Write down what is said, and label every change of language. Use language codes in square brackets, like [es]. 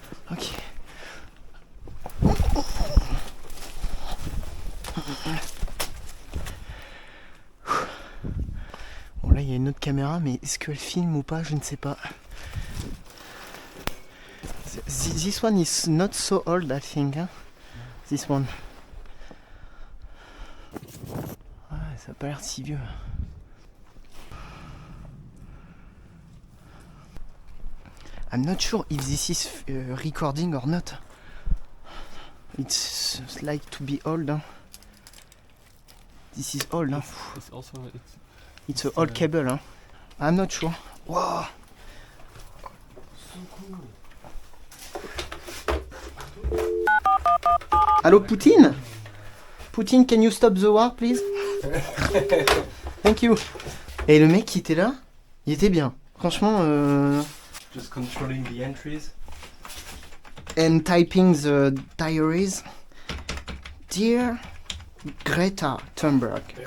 [fr] Ok. Bon là il y a une autre caméra, mais est-ce qu'elle filme ou pas? Je ne sais pas. [en] This one is not so old, I think. Hein? This one. [fr] Ouais, ça n'a pas l'air si vieux. [en] I'm not sure if this is recording or not. It's like to be old. Hein? This is old. Hein? It's an old cable. Hein? I'm not sure. Wow. So cool. [fr] Allô, Poutine? [en] Poutine, can you stop the war, please? Thank you. [fr] Et le mec qui était là, il était bien. Franchement, [en] Just controlling the entries. and typing the diaries. Dear Greta Thunberg.